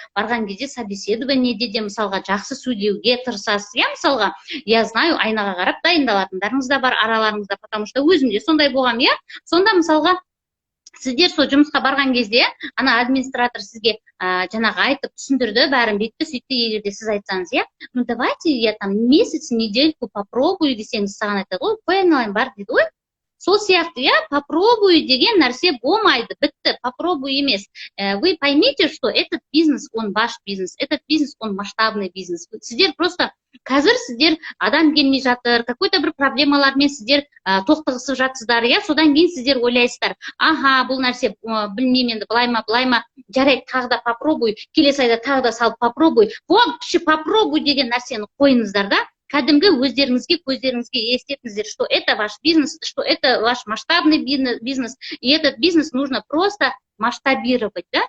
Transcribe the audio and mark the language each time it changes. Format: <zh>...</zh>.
<kk>Барған кезде собеседованиеде де мысалға жақсы сөйлеуге тырысасыз, мысалға,</kk> <ru>я знаю,</ru> <kk>айнаға қарап дайындалатындарыңыз да бар араларыңызда,</kk> <ru>потому что</ru> <kk>өзімде сондай болғам, сонда мысалға сіздер сол жұмысқа барған кезде, ана администратор сізге жаңағы айтып түсіндірді, бәрін бетті сөйтті, егерде сіз айтсаңыз,</kk> <ru>ну давайте я там месяц, недельку попробую</ru> <kk>десеңіз, саған айтады, ой, қоя айналайын бар дейді, ой. Сол сияқты, попробую деген нәрсе болмайды, бітті, попробую емес.</kk> <ru>Вы поймите, что этот бизнес, он ваш бизнес, этот бизнес, он масштабный бизнес.</ru> <kk>Сіздер просто қазір сіздер адам келмей жатыр,</kk> <ru>какой-то</ru> <kk>бір проблемалармен сіздер тоқтығысып жатсыздар, содан кейін сіздер ойлайсыздар, бұл нәрсе білмеймін енді, былай ма, жарайды, тағы да попробуй, келесі айда тағы да салып попробуй, вообще попробуй деген нәрсені қойыңыздар да, кәдімгі өздеріңізге, көздеріңізге елестетіңіздер,</kk> <ru>что это ваш бизнес, что это ваш масштабный бизнес, и этот бизнес нужно просто масштабировать,</ru>